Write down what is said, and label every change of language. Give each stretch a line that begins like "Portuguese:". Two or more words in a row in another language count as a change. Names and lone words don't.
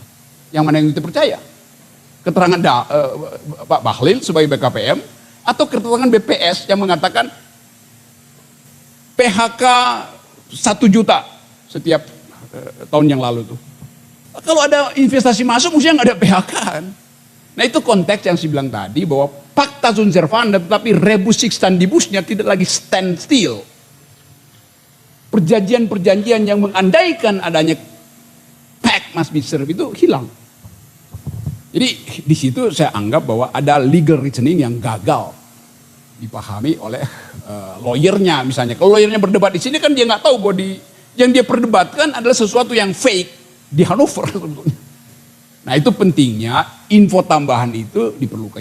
Indonesian: Yang mana yang kita percaya? Keterangan Pak Bahlil sebagai BKPM atau keterangan BPS yang mengatakan PHK 1 juta setiap tahun yang lalu tuh. Kalau ada investasi masuk mestinya nggak ada PHK kan. Nah itu konteks yang saya bilang tadi bahwa
Latin: Pacta sunt servanda
Indonesian: tetapi
Latin: rebus sic stantibusnya
Indonesian: tidak lagi
English: stand still.
Indonesian: Perjanjian-perjanjian yang mengandaikan adanya
English: pact must be served
Indonesian: itu hilang. Jadi di situ saya anggap bahwa ada
English: legal reasoning
Indonesian: yang gagal dipahami oleh lawyernya misalnya. Kalau lawyernya berdebat di sini kan dia nggak tahu bahwa yang dia perdebatkan adalah sesuatu yang fake di Hannover. Nah itu pentingnya info tambahan itu diperlukan.